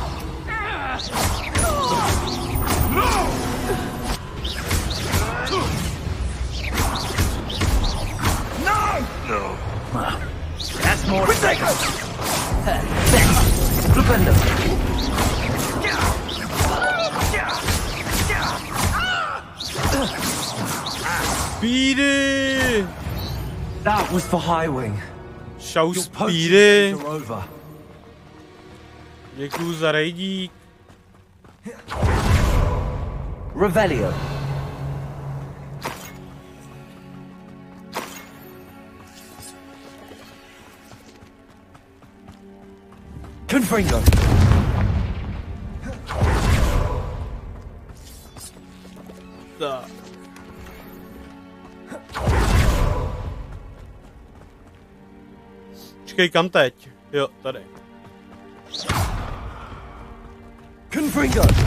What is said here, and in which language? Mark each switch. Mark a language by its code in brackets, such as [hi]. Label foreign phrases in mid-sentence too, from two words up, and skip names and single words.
[en] No! That's more. Flipendo! Speedy! That was for Highwing. [cs] Čau Speedy! Děkuju za rejdík. Revelio. Confringo. Tak. Počkej, kam teď? Jo, tady. Confringo.